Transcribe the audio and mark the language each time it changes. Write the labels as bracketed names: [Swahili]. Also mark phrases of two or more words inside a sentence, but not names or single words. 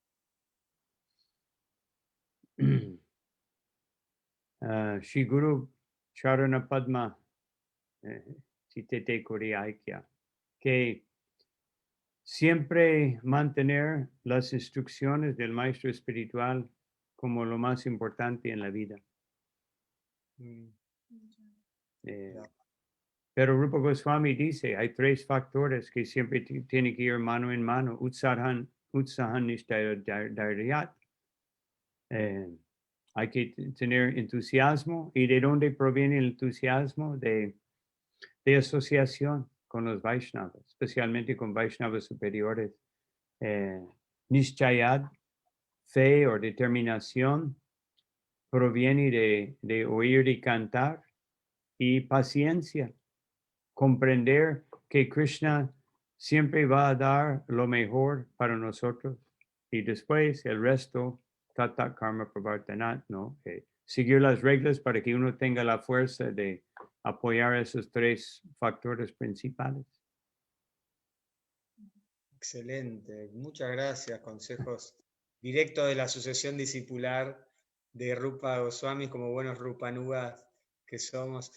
[Bangla] Shri Guru Charana Padma, Chitete Kuriaikya, [Spanish] que siempre mantener las instrucciones del maestro espiritual como lo más importante en la vida. Mm, Eh, ya. pero Rupa Goswami dice, hay tres factores que siempre tienen que ir mano en mano, [Sanskrit] utsahan nishtayat. [Spanish] Hay que tener entusiasmo. ¿Y de dónde proviene el entusiasmo? De asociación con los Vaishnavas, especialmente con Vaishnavas superiores. Nishchayad, fe o determinación, proviene de oír y cantar, y paciencia, comprender que Krishna siempre va a dar lo mejor para nosotros, y después el resto, [Sanskrit] tata karma pravartanat, [Spanish] ¿no? seguir las reglas para que uno tenga la fuerza de apoyar esos 3 factores principales. Excelente, muchas gracias. Consejos directos de la Asociación Discipular de Rupa Goswami, como buenos Rupanugas que somos.